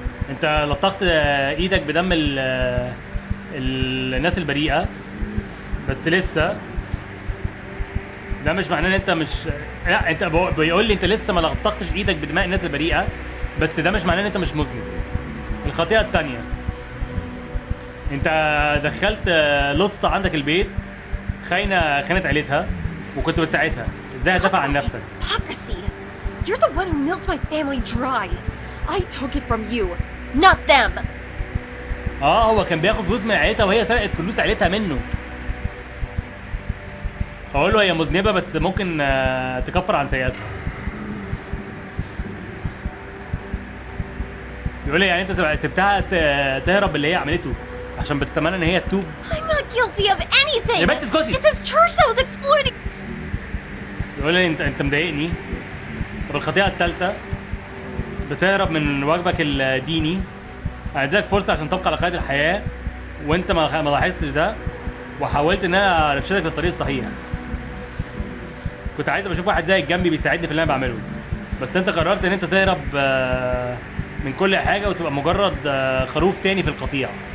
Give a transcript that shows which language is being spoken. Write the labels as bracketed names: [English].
[Arabic] انت لطخت ايدك بدم الناس البريئة، بس لسه ده مش معناه ان انت مش، لا انت بيقول لي انت لسه ما لطختش ايدك بدماء الناس البريئة، بس ده مش معناه ان انت مش مذنب. الخطيئة التانية، انت دخلت لصة عندك البيت، خانت عيلتها وكنت بتساعدها. ازاي هتدافع عن نفسك؟ [English] Hypocrisy! You're the one who milked my family dry. I took it from you, not them. [Arabic] هو كان بياخد فلوس من عيلتها وهي سرقت فلوس عيلتها منه. هقول له هي مذنبة بس ممكن تكفر عن سيئاتها. بيقول لي يعني انت سبتها تهرب اللي هي عملته عشان بتتمنى ان هي تتوب. [English] I'm not guilty of anything. [Arabic] يا بنت اسكتي. [English] It's his church that was exploiting. [Arabic] بيقول لي انت مضايقني. طب الخطيئة الثالثة، بتهرب من واجبك الديني. هديلك فرصة عشان تبقى على قيد الحياة وانت ما لاحظتش ده، وحاولت ان انا ارشدك للطريق الصحيح. كنت عايز اشوف واحد زيك جنبي بيساعدني في اللي انا بعمله، بس انت قررت ان انت تهرب من كل حاجة وتبقى مجرد خروف تاني في القطيع.